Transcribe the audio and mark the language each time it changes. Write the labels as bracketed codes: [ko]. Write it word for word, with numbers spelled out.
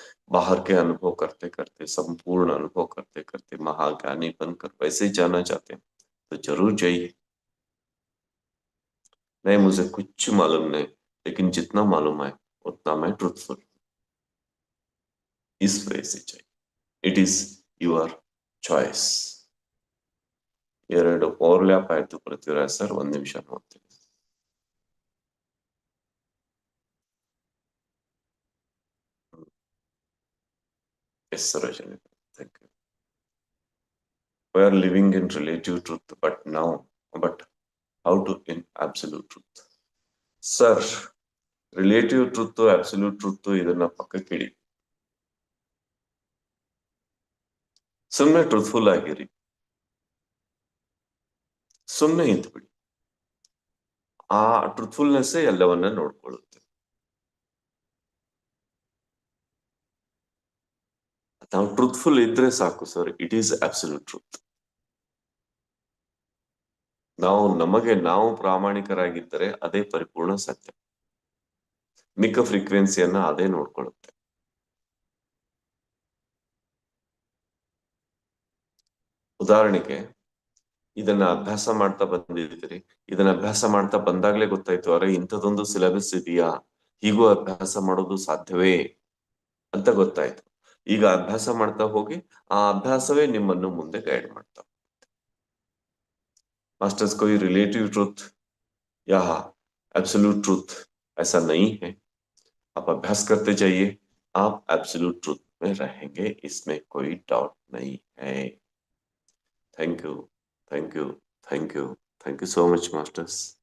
[hi] बाहर के अनुभव करते करते, संपूर्ण अनुभव करते करते महाज्ञानी बनकर वैसे जाना चाहते हैं तो जरूर जाइए. नहीं मुझे कुछ मालूम नहीं, लेकिन जितना मालूम है उतना मैं ट्रूथफुल, इस वे से चाहिए. [en] It is your choice. [kn] ಎರಡು ಓವರ್ಲ್ಯಾಪ್ ಆಯ್ತು ಪೃಥ್ವಿರಾಜ್ ಸರ್, ಒಂದ್ ನಿಮಿಷ ನೋಡ್ತೀನಿ. [en] Yes Sarojini, thank you. We are living in relative truth, but now, but how to in absolute truth? Sir, relative truth, absolute truth [kn] ಇದನ್ನ ಪಕ್ಕಕ್ಕೆ ಇಡಿ. ಸುಮ್ಮನೆ ಟ್ರೂತ್ಫುಲ್ ಆಗಿರಿ, ಸುಮ್ಮನೆ ಇದ್ದು ಬಿಡಿ. ಆ ಟ್ರೂತ್ಫುಲ್ನೆಸ್ಸೇ ಎಲ್ಲವನ್ನ ನೋಡ್ಕೊಳ್ಳುತ್ತೆ. ನಾವು ಟ್ರೂತ್ಫುಲ್ ಇದ್ರೆ ಸಾಕು sir, [en] It is absolute truth. [kn] ನಾವು ನಮಗೆ ನಾವು ಪ್ರಾಮಾಣಿಕರಾಗಿದ್ದರೆ ಅದೇ ಪರಿಪೂರ್ಣ ಸತ್ಯ. ಮಿಕ್ಕ ಫ್ರೀಕ್ವೆನ್ಸಿಯನ್ನ ಅದೇ ನೋಡ್ಕೊಳ್ಳುತ್ತೆ. ಉದಾಹರಣೆಗೆ ಇದನ್ನ ಅಭ್ಯಾಸ ಮಾಡ್ತಾ ಬಂದಿದ್ದೀರಿ. ಇದನ್ನ ಅಭ್ಯಾಸ ಮಾಡ್ತಾ ಬಂದಾಗ್ಲೇ ಗೊತ್ತಾಯ್ತು, ಅರೆ ಇಂಥದೊಂದು ಸಿಲೆಬಸ್ ಇದೆಯಾ, ಹೀಗೂ ಅಭ್ಯಾಸ ಮಾಡೋದು ಸಾಧ್ಯವೇ ಅಂತ ಗೊತ್ತಾಯ್ತು. ಈಗ ಅಭ್ಯಾಸ ಮಾಡ್ತಾ ಹೋಗಿ ಆ ಅಭ್ಯಾಸವೇ ನಿಮ್ಮನ್ನು ಮುಂದೆ ಗೈಡ್ ಮಾಡ್ತಾ मास्टर्स. [hi] कोई रिलेटिव ट्रुथ या एब्सोल्यूट ट्रुथ ऐसा नहीं है. आप अभ्यास करते जाइए, आप एब्सोल्यूट ट्रुथ में रहेंगे, इसमें कोई डाउट नहीं है. [en] Thank you, thank you, thank you, thank you so much masters.